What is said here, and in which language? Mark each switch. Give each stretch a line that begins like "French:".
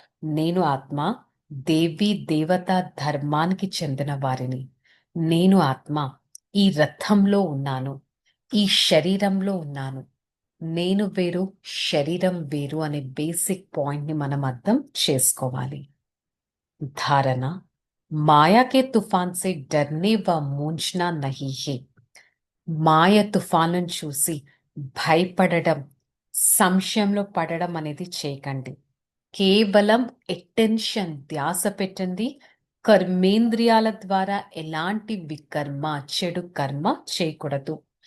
Telugu: నేను ఆత్మ దేవీ దేవతా ధర్మానికి చెందిన వారిని. నేను ఆత్మ ఈ రథంలో ఉన్నాను. ఈ శరీరంలో ఉన్నాను. నేను వేరు, శరీరం వేరు అనే బేసిక్ పాయింట్‌ని మనం అర్థం చేసుకోవాలి.
Hindi: धारणा माया के तूफान से डरने व मूंझना नहीं है.
Telugu: మాయ తుఫానును చూసి భయపడడం, సంశయంలో పడడం అనేది చేయకండి. కేవలం అటెన్షన్ ధ్యాస పెట్టండి. కర్మేంద్రియాల ద్వారా ఎలాంటి వికర్మ, చెడు కర్మ చేయకూడదు.